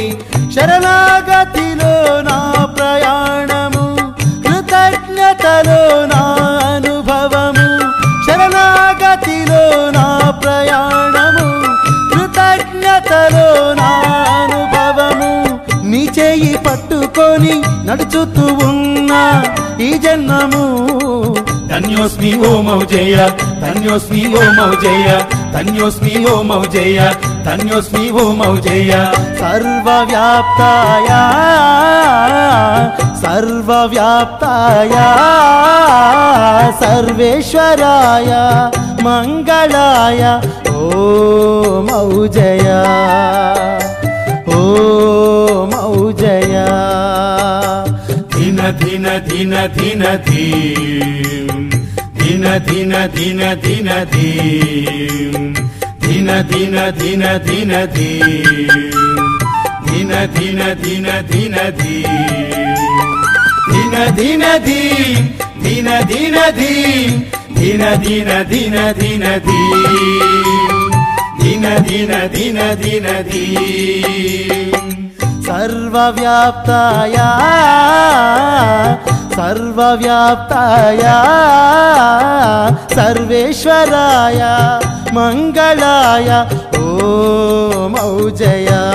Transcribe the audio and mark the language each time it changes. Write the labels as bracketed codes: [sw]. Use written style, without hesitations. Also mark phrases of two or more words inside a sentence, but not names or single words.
[te] శరణాగతిలో నా ప్రయాణము కృతజ్ఞతలో నా అనుభవము శరణాగతిలో నా ప్రయాణము కృతజ్ఞతలో నా అనుభవము నీ చేయి పట్టుకొని నడుచుతూ ఉన్నా ఈ జన్మము [sa] ధన్యోస్మి ఓం ఔజయా ధన్యోస్మి ఓం ఔజయా ధన్యోస్మి ఓం ఔజయా ధన్యోస్మి ఓం ఔజయా सर्वव्याप्ताया सर्वव्याप्ताया सर्वेश्वराय मंगलाय ओम औजया ओम औजया धिन धिन धिन धिन धी धिन धिन धिन धिन धी धिन धिन धिन धिन धी धिन धिन धिन धिन धी धिन धिन धी धिन धिन धी धिन धिन धिन धिन धी धिन धिन धिन धिन धी సర్వవ్యాప్తాయ సర్వవ్యాప్తాయ సర్వేశ్వరాయ మంగళాయ ఓం ఔజయ